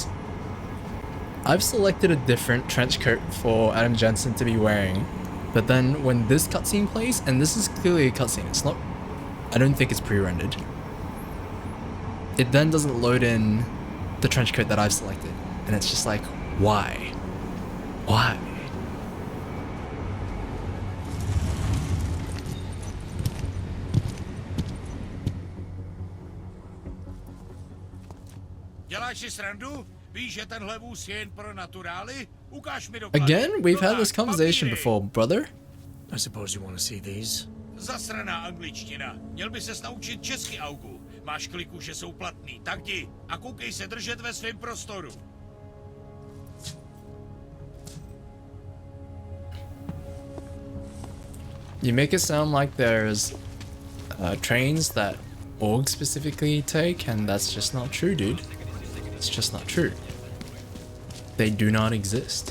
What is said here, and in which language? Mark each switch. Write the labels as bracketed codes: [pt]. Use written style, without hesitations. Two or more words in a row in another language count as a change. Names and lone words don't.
[en] I've selected a different trench coat for Adam Jensen to be wearing, but then when this cutscene plays, and this is clearly a cutscene, it's not, I don't think it's pre-rendered, it then doesn't load in the trench coat that I've selected, and it's just like, why? Why? [cs] Děláš si srandu? Víš, že tenhle vůz je jen pro naturály? Ukáž mi doklady. [en] Again, we've had this conversation before, brother. I suppose you want to see these? [cs] Zasraná angličtina. Měl by ses naučit česky, Augu. Máš kliku, že jsou platný, tak jdi a koukej se držet ve svém prostoru. [en] You make it sound like there's trains that orgs specifically take, and that's just not true, dude. It's just not true. They do not exist.